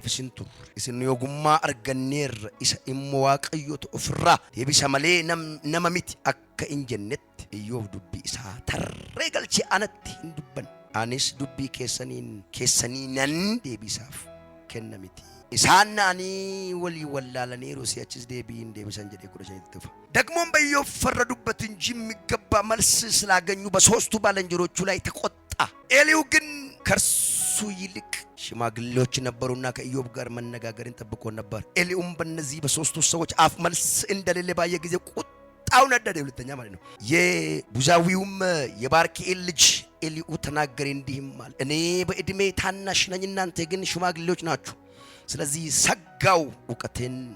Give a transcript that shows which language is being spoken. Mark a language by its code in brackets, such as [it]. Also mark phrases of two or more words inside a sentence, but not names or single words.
[om] isin turre isin ogummaa arganneerra isa immoo Waaqayyotu ofirraa deebisa malee nama miti akka hin jennetti Iyyoob dubbii isaa tarree galchee anatti hin dubban anis dubbii keessanii nan deebisaaf kenna miti isaan naanii walii wallaalaniiru si'achis deebiin deebisan jedhee 15 tufa [am] ደግሞም በኢዮብ ፈረዱበት እንጂ የሚገባ መልስ ስላገኙ በሶስቱ ባልንጀሮቹ ላይ ተቆጣ ኤሊሁ ግን ከርሱ ይልቅ ሽማግሌዎች ነበሩና ከኢዮብ ጋር መነጋገርን ጠብቆ ነበር ኤሊሁም በእነዚህ በሶስቱ ሰዎች አፍ መልስ እንደሌለ ባየ ጊዜ ቁጣው ነደደ ሁለተኛ ማለት ነው የቡዛዊውም የባርክኤል ልጅ ኤሊሁ ተናገረ እንዲህም አለ እኔ በእድሜ ታናሽ ነኝ እናንተ ግን ሽማግሌዎች ናችሁ ስለዚህ ሰጋው ዕውቀቴን